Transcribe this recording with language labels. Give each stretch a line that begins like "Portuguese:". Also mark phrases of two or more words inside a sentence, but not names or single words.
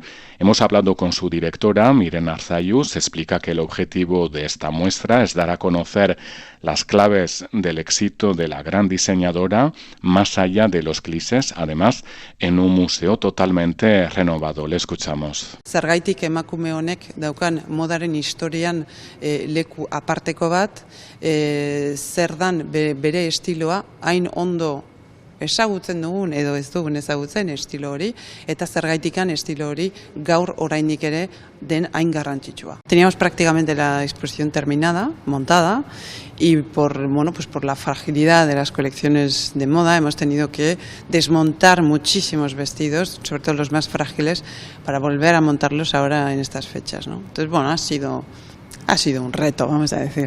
Spanish: Hemos hablado con su directora, Miren Arzayus. Explica que el objetivo de esta muestra es dar a conocer las claves del éxito de la gran diseñadora más allá de los clichés, además en un museo totalmente renovado. Le escuchamos.
Basque: Zergaitik emakume honek daukan modaren historian leku aparteko bat, zer dan bere estiloa hain ondo ezagutzen dugun edo ez dugun ezagutzen estilo hori, eta zergaitikan estilo hori gaur oraindik ere den hain garrantzitsua.
Spanish: Teníamos prácticamente la exposición terminada, montada, y por la fragilidad de las colecciones de moda hemos tenido que desmontar muchísimos vestidos, sobre todo los más frágiles, para volver a montarlos ahora en estas fechas, ¿no? Entonces, bueno, ha sido un reto, vamos a decir.